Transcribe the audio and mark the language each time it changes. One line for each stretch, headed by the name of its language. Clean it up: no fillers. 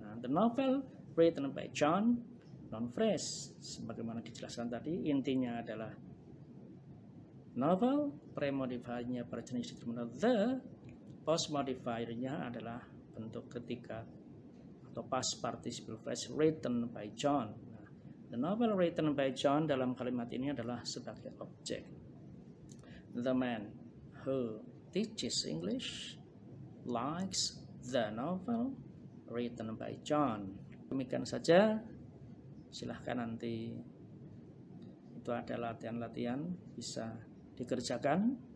Indonesian: Nah,
English: the novel written by John,
Indonesian: non-phrase sebagaimana dijelaskan tadi, intinya adalah novel, premodifiernya berjenis determiner the, post modifiernya adalah bentuk ketiga atau past participle phrase
English: written by John.
Indonesian: Nah,
English: the novel written by John
Indonesian: dalam kalimat ini adalah sebagai objek.
English: The man who teaches English likes the novel written by John.
Indonesian: Demikian saja. Silahkan nanti itu ada latihan-latihan bisa dikerjakan.